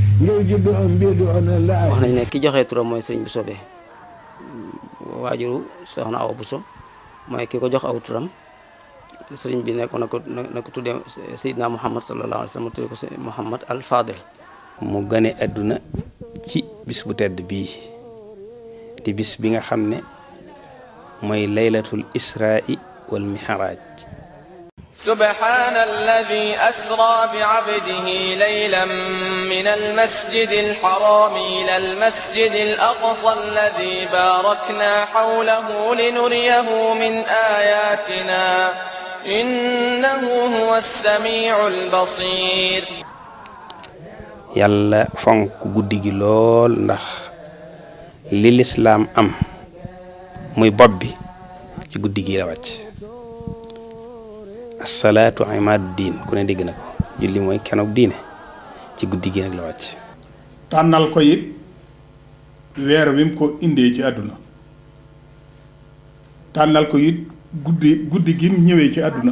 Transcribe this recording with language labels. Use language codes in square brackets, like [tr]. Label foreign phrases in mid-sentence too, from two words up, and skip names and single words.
[wo] wax nañ ne ki joxe turam mooy sëriñ bu soobee waajuru soxna Awa Buso mooy ki ko jox aw turam sëriñ bi nekk na ko tuddee Seydina Muhammad [ar] صلى الله عليه وسلم [wo] tuddee ko Muhammad al Fadil. mu gane àdduna ci bis bu tedd bii di bis bi nga xam ne mooy [ar] ليلة الإسراء والمعراج. سبحان الذي أسرى بعبده ليلا من المسجد الحرام إلى المسجد الأقصى الذي باركنا حوله لنريه من آياتنا إنه هو السميع البصير يلا فانك [wo] guddi gi lool ndax li lislaam am muy bopp bi ci guddi gi la wàcc [ar] الصلاة عماد الدين [wo] ku ne dégg na ko julli mooy kenoog diine ci guddi gi nag la wàcc. tànnal ko it weer wi mu ko indee ci àdduna tànnal ko it guddi gi mu ñëwee ci àdduna.